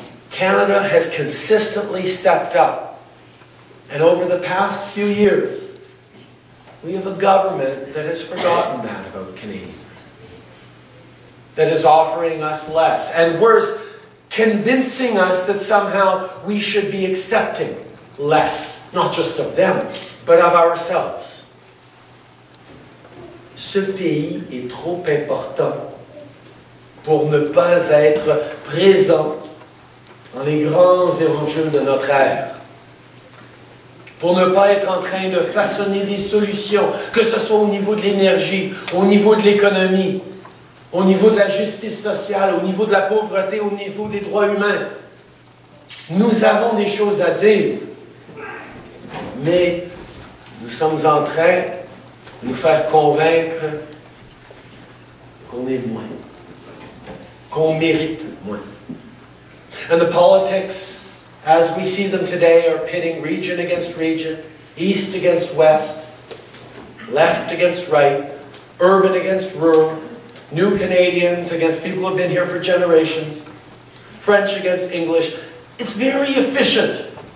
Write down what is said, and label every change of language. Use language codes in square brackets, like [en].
[en] Canada has consistently stepped up. And over the past few years, we have a government that has forgotten that about Canadians. That is offering us less. And worse, convincing us that somehow we should be accepting less. Not just of them, but of ourselves. [fr] Ce pays est trop important pour ne pas être présent dans les grands enjeux de notre ère. Pour ne pas être en train de façonner des solutions, que ce soit au niveau de l'énergie, au niveau de l'économie, au niveau de la justice sociale, au niveau de la pauvreté, au niveau des droits humains. Nous avons des choses à dire, mais nous sommes en train de nous faire convaincre qu'on est moins, qu'on mérite moins. [en] And the politics, as we see them today, are pitting region against region, east against west, left against right, urban against rural, new Canadians against people who have been here for generations, French against English. It's very efficient.